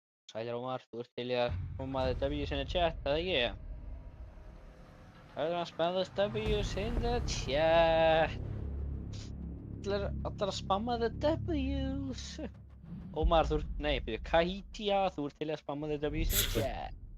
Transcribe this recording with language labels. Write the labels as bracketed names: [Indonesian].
[Icelandic] Sælir Ómar, þú ert til í að koma að [English] W's in the chat, [Icelandic] eða ekki? [English] Everyone spam those W's in the chat. [Icelandic] Allir að spamma [English] the W's. [Icelandic] Ómar, þú ert, nei, byrju, Kahitja, þú ert til í að spamma [English] the W's in the chat.